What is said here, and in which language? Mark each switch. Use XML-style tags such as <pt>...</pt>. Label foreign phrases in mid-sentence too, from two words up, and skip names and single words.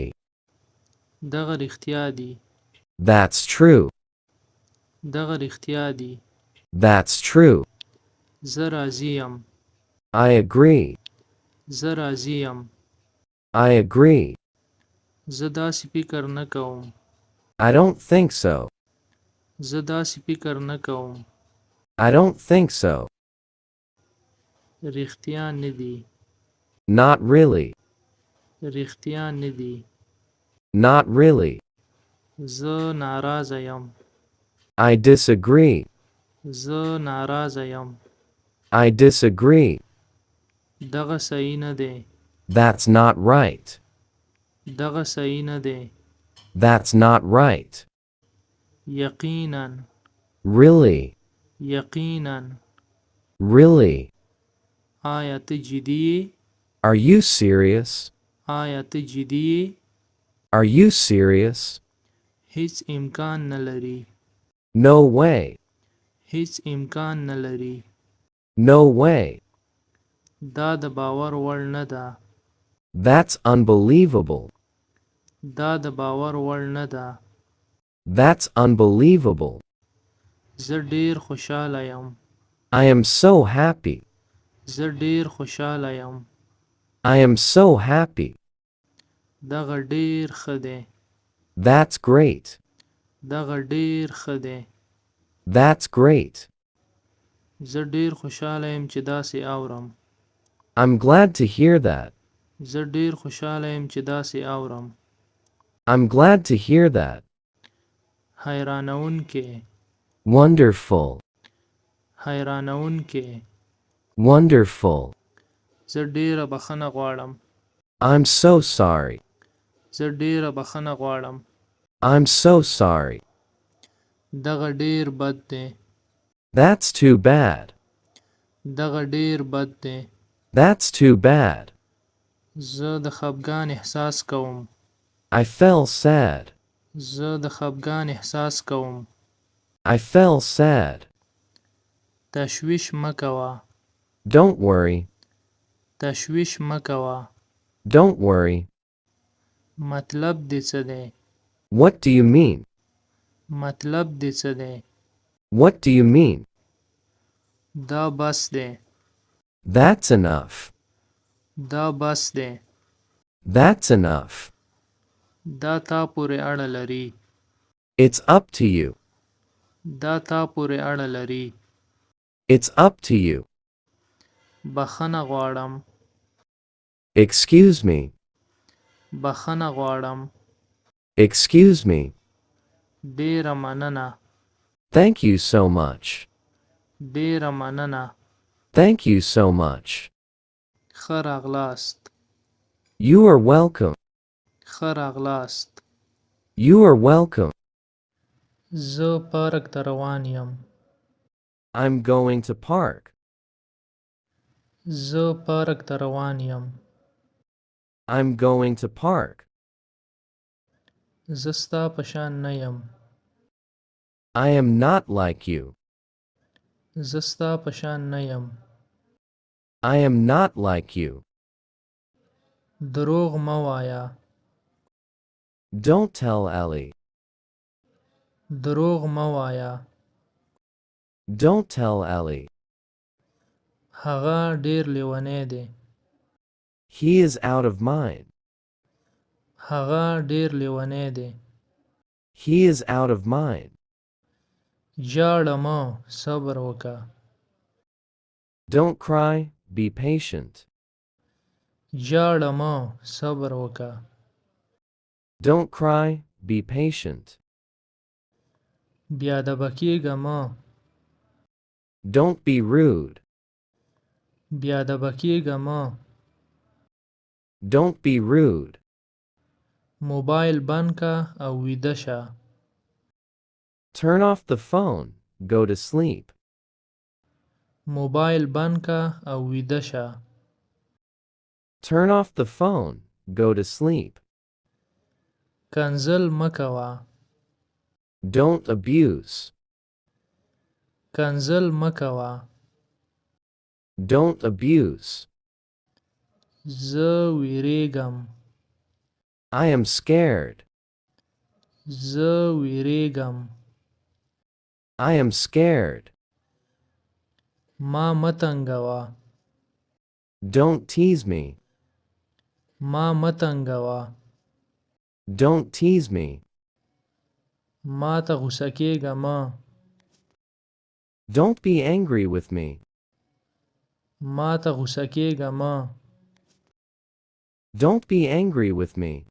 <ps>دغه رښتیا دي</ps> <en>That's true.</en> <ps>دغه رښتیا دي</ps> <en>That's true.</en> <ps>زه راضي یم</ps> <en>I agree.</en> <ps>زه راضي یم</ps> <en>I agree.</en> <ps>زه داسې فکر نه کوم</ps> <en>I don't think so.</en> <ps>زه داسې فکر نه کوم</ps> <en>I don't think so.</en> <ps>رښتیا نه دي</ps> <en>Not really.</en> <ps>رښتیا نه دي</ps> <en>Not really.</en> <ps>زه ناراضه یم</ps> <en>I disagree.</en> <ps>زه ناراضه یم</ps> <en>I disagree.</en> <ps>دغه صحیح نه دی</ps> <en>That's not right.</en> <ps>دغه صحیح نه دی</ps> <en>That's not right.</en> <ps>یقینا</ps> <en>Really.</en> <ps>یقینا</ps> <en>Really.</en> <ps>آیا ته جدي یې</ps> <en>Are you serious?</en> <ps>آیا ته جدي یې؟</ps> <en>Are you serious?</en> <ps>هیڅ امکان نه لري.</ps> <en>No way.</en> <ps>هیڅ امکان نه لري.</ps> <en>No way.</en> <ps>دا د باور وړ نه ده.</ps> <en>That's unbelievable.</en> <ps>دا د باور وړ نه ده.</ps> <en>That's unbelievable.</en> <ps>زه ډیر خوشاله یم.</ps> <en>I am so happy.</en> <ps>زه ډیر خوشاله یم.</ps> <en>I am so happy.</en> <ps>دغه ډیر ښه دی.</ps> <en>That's great.</en> <ps>دغه ډیر ښه دی.</ps> <en>That's great.</en> <ps>زه ډیر خوشاله یم چې داسې اورم.</ps> <en>I'm glad to hear that.</en> <ps>زه ډیر خوشاله یم چې داسې اورم.</ps> <en>I'm glad to hear that.</en> <ps>حیرانونکی.</ps> <en>Wonderful.</en> <ps>حیرانونکی.</ps> <en>Wonderful.</en> <ps>زه ډیره بخښنه غواړم.</ps> <en>I'm so sorry.</en> <ps>زه ډیره بخښنه غواړم.</ps> <en>I'm so sorry.</en> <ps>دغه ډیر بد دی.</ps> <en>That's too bad.</en> <ps>دغه ډیر بد دی.</ps> <en>That's too bad.</en> <ps>زه د خفګان احساس کوم.</ps> <en>I felt sad.</en> <ps>زه د خفګان احساس کوم.</ps> <en>I felt sad.</en> <ps>تشویش مه کوه.</ps> <en>Don't worry.</en> <ps>تشویش مه کوه.</ps> <en>Don't worry.</en> <ps>مطلب دې څه دی؟</ps> <en>What do you mean?</en> <ps>مطلب دې څه دی؟</ps> <en>What do you mean?</en> <ps>دا بس دی.</ps> <en>That's enough.</en> <ps>دا بس دی.</ps> <en>That's enough.</en> <ps>دا تا پورې اړه لري.</ps> <en>It's up to you.</en> <ps>دا تا پورې اړه لري.</ps> <en>It's up to you.</en> <ps>بخښنه غواړم.</ps> <en>Excuse me.</en> <ps>بخښنه غواړم.</ps> <en>Excuse me.</en> <ps>ډیره مننه.</ps> <en>Thank you so much.</en> <ps>ډیره مننه.</ps> <en>Thank you so much.</en> <ps>ښه راغلاست.</ps> <en>You are welcome.</en> <ps>ښه راغلاست.</ps> <en>You are welcome.</en> <ps>زه پارک ته روان یم.</ps> <en>I'm going to park.</en> <ps>زه پارک ته روان یم.</ps> <en>I'm going to park.</en> <ps>زه ستا په شان نه یم.</ps> <en>I am not like you.</en> <ps>زه ستا په شان نه یم.</ps> <en>I am not like you.</en> <ps>دروغ مه وایه.</ps> <en>Don't tell Ellie.</en> <ps>دروغ مه وایه.</ps> <en>Don't tell Ellie.</en> <ps>هغه ډیر لیونی دی.</ps> <en>He is out of mind.</en> <ps>هغه ډیر لیونی دی.</ps> <en>He is out of mind.</en> <ps>ژاړه مه، صبر وکړه.</ps> <en>Don't cry, be patient.</en> <ps>ژاړه مه، صبر وکړه.</ps> <en>Don't cry, be patient.</en> <ps>بې ادبه کېږه مه.</ps> <en>Don't be rude.</en> <ps>بې ادبه کېږه مه.</ps> <en>Don't be rude.</en> <ps>موبایل بند که او ویده شه.</ps> <en>Turn off the phone, go to sleep.</en> <ps>موبایل بند که او ویده شه.</ps> <en>Turn off the phone, go to sleep.</en> <ps>کنځل مه کوه.</ps> <en>Don't abuse.</en> <ps>کنځل مه کوه.</ps> <en>Don't abuse.</en> <ps>زه ویریږم.</ps> <en>I am scared.</en> <ps>زه ویریږم.</ps> <en>I am scared.</en> <ps>ما مه تنګوه.</ps> <en>Don't tease me.</en> <ps>ما مه تنګوه.</ps> <en>Don't tease me.</en> <ps>ما ته غوسه کېږه مه.</ps> <en>Don't be angry with me.</en> <ps>ما ته غوسه کېږه مه.</ps> <en>Don't be angry with me.</en>